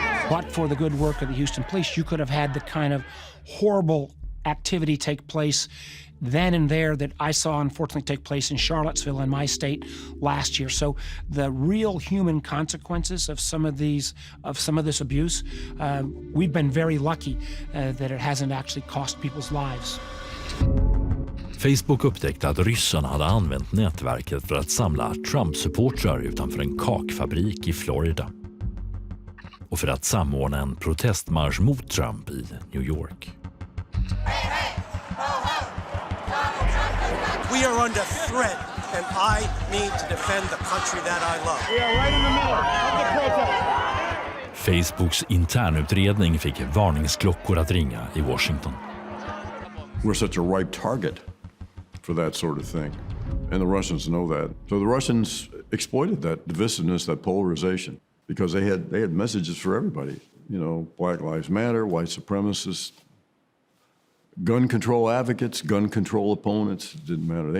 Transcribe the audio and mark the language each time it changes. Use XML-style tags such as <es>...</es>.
<en>But for the good work of the Houston police, you could have had the kind of horrible activity take place then and there that I saw unfortunately take place in Charlottesville in my state last year. So the real human consequences of some of this abuse, we've been very lucky that it hasn't actually cost people's lives.</en> <sv>Facebook upptäckte att ryssarna hade använt nätverket för att samla Trump-supportrar utanför en kakfabrik i Florida och för att samordna en protestmarsch mot Trump i New York.</sv> <en>We are under threat, and I need to defend the country that I love. We are right in the middle of the protest.</en> <sv>Facebooks internutredning fick varningsklockor att ringa i Washington.</sv> <en>We're such a ripe target for that sort of thing, and the Russians know that. So the Russians exploited that divisiveness, that polarization, because they had messages for everybody. You know, Black Lives Matter, white supremacists, gun control advocates, gun control opponents, it didn't matter.</en>